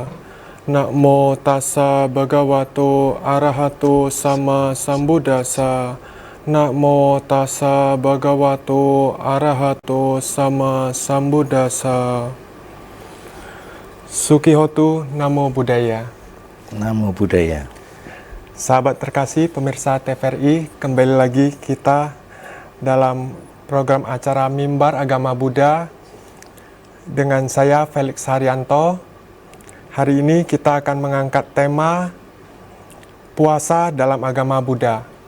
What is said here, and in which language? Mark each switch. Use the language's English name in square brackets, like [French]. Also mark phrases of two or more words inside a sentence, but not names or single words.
[Pali] Namo tassa bhagavato arahato sama sambuddhassa. Namo tassa bhagavato arahato sama sambuddhassa. Sukihotu Namo Buddhaya. Namo Buddhaya. [Indonesian] Sahabat terkasih pemirsa TVRI, kembali lagi kita dalam program acara Mimbar Agama Buddha dengan saya Felix Haryanto. Hari ini kita akan mengangkat tema puasa dalam agama Buddha.